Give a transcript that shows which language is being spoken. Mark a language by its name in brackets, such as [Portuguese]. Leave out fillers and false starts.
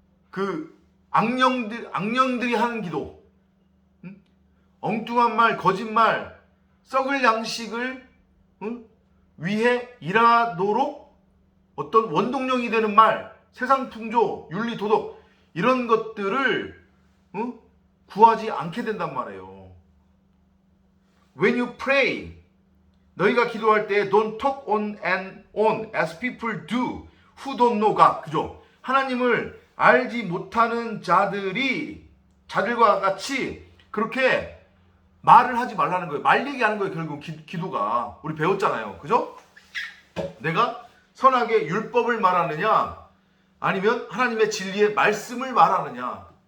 [Korean] 그 악령들이 하는 기도, 엉뚱한 말, 거짓말, 썩을 양식을 위해 일하도록 어떤 원동력이 되는 말, 세상 풍조, 윤리, 도덕 이런 것들을 구하지 않게 된단 말이에요. [English] When you pray, [Korean] 너희가 기도할 때 [English] don't talk on and on as people do who don't know God. [Korean] 그죠? 하나님을 알지 못하는 자들과 같이 그렇게 말을 하지 말라는 거예요. 말 얘기하는 거예요. 결국 기도가. 우리 배웠잖아요. 그죠? 내가 선악의 율법을 말하느냐 아니면 하나님의 진리의 말씀을 말하느냐.